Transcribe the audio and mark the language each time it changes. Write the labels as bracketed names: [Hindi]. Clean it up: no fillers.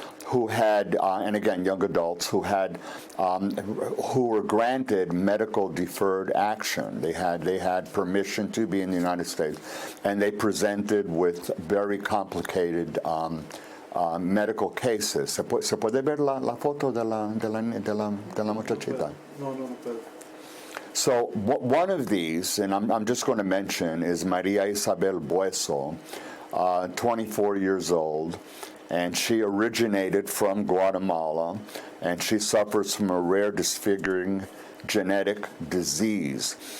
[English] who had, and again, young adults who had, who were granted medical deferred action. They had permission to be in the United States, and they presented with very complicated medical cases. [Spanish] ¿Se puede ver la foto de la muchachita? No puedo. [English] So one of these, and I'm just going to mention, is Maria Isabel Bueso, 24 years old, and she originated from Guatemala, and she suffers from a rare disfiguring genetic disease.